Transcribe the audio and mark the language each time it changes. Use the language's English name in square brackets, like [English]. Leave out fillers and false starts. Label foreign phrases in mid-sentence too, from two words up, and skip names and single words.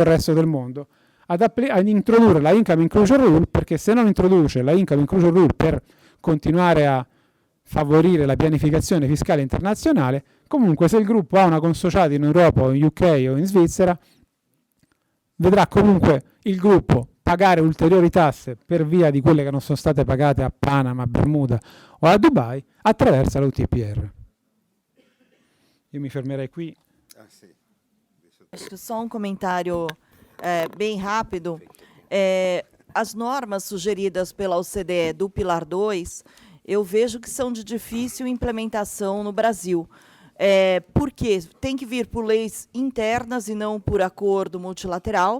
[Italian] resto del mondo ad introdurre la [English] Income Inclusion Rule, [Italian] perché se non introduce la [English] Income Inclusion Rule [Italian] per continuare a favorire la pianificazione fiscale internazionale, comunque se il gruppo ha una consociata in Europa o in UK o in Svizzera, vedrà comunque il gruppo pagare ulteriori tasse per via di quelle che non sono state pagate a Panama, a Bermuda o a Dubai attraverso la UTPR. Io mi fermerei qui. [Portuguese] Só um comentário bem rápido. As normas sugeridas pela OCDE do Pilar 2, eu vejo que são de difícil implementação no Brasil. Porque tem que vir por leis internas e não por acordo multilateral.